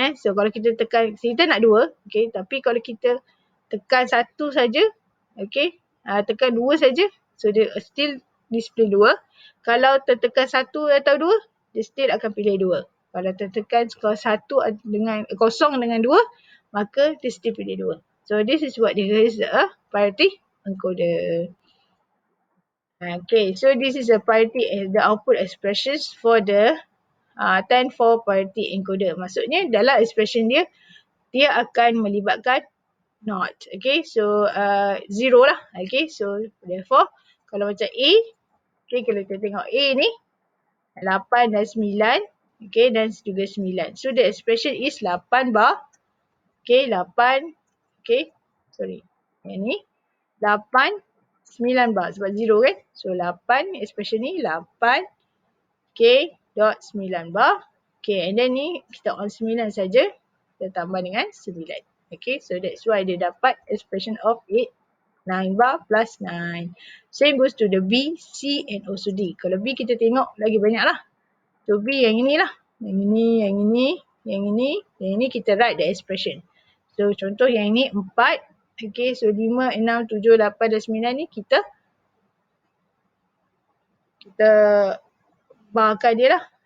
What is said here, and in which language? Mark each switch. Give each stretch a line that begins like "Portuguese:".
Malay: So kalau kita tekan, kita nak 2, okay, tapi kalau kita tekan 1 saja, okay, tekan 2 saja, so dia
English: still display
Malay: 2. Kalau tertekan 1 atau 2, dia still akan pilih 2. Kalau tertekan 1 dengan 0 dengan 2, maka dia still pilih 2.
English: So this is what is a parity encoder. Okay, so this is a parity, the output expressions for the 10-4 parity encoder.
Malay: Maksudnya dalam expression dia akan melibatkan not. Okay, so 0 lah. Okay,
English: so therefore
Malay: kalau macam A, okay, kalau kita tengok A ni 8 dan 9, okay, dan juga 9.
English: So the expression is 8 bar.
Malay: Okay, 8, okay, sorry, yang ni 8, 9 bar sebab 0 kan.
English: So 8, expression ni 8, okay, dot 9 bar. Okay, and then
Malay: ni kita on 9 saja, kita tambah dengan 9.
English: Okay, so that's why
Malay: dia dapat
English: expression of 8, 9 bar plus 9. Same goes to the B, C and also D.
Malay: Kalau B kita tengok lagi banyak lah. So B yang ini lah. Yang ini, yang ini, yang ini, yang ini kita
English: write the expression.
Malay: So contoh yang ini 4. Okay, so 5, 6, 7, 8 dan 9 ni kita barkan dia lah.